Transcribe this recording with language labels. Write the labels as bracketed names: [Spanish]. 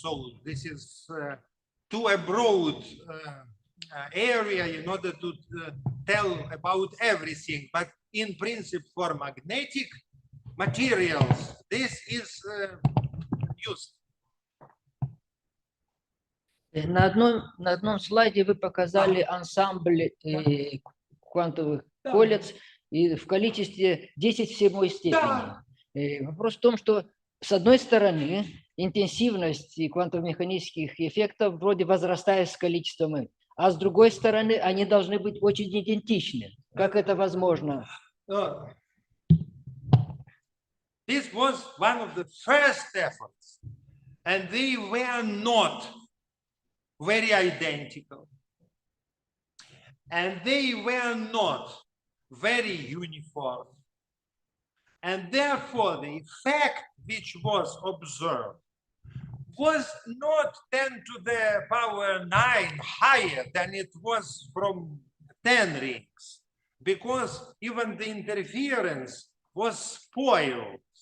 [English] So this is too a broad area in order to tell about everything, but in principle for magnetic materials, this is used. [Russian] На одном слайде вы показали ансамбль квантовых колец и в количестве 10 в 7 степени. Вопрос в том, что с одной стороны интенсивность квантово-механических эффектов вроде возрастает с количеством, а с другой стороны они должны быть очень идентичны. Как это возможно? [English] This was one of the first efforts, and they were not very identical, and they were not very uniform, and therefore the effect which was observed was not 10 to the power 9 higher than it was from 10 rings, because even the interference was spoiled.